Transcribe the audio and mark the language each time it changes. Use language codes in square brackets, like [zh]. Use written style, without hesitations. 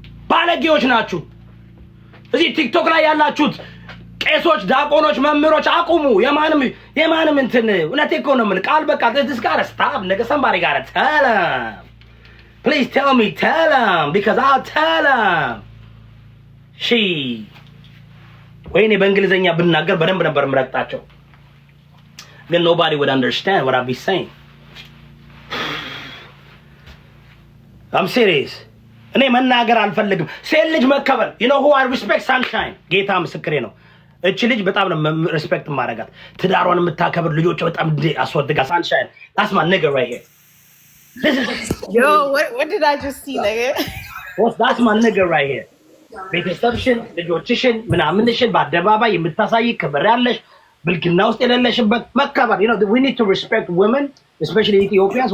[am] ባለጌዎች ናችሁ። እዚህ ቲክቶክ ላይ ያላችሁት ቄሶች፣ ዲያቆኖች፣ መምህሮች አቁሙ። የማንም እንትን እውነቴ እኮ ነው የምልህ። ቃል በቃ [en] this gotta stop nigga. somebody gotta tell him. please tell him because I'll tell him. [am] ወይኔ በእንግሊዘኛ ብናገር በደንብ ነበር የምረግጣቸው፣ ግን [en] nobody would understand what I'd be saying. I'm serious. [am] እኔ መናገር አልፈልግም። ሴት ልጅ መከበር [en] you know who I respect? [am] Sunshine ጌታ ምስክሬ ነው። እቺ ልጅ በጣም ነው ሪስፔክት ማረጋት። ትዳሯን የምታከብር ልጆቿ በጣም አስወድጋ። Sunshine [en] that's my nigga right here. Yo, what did I just see, nigga? that's my nigga right here. [am] ቤተሰብሽን ልጆችሽን ምናምንሽን በአደባባይ የምታሳይ ክብር ያለሽ ብልግና ውስጥ የሌለሽበት መከበር [en] you know we need to respect women, especially Ethiopians.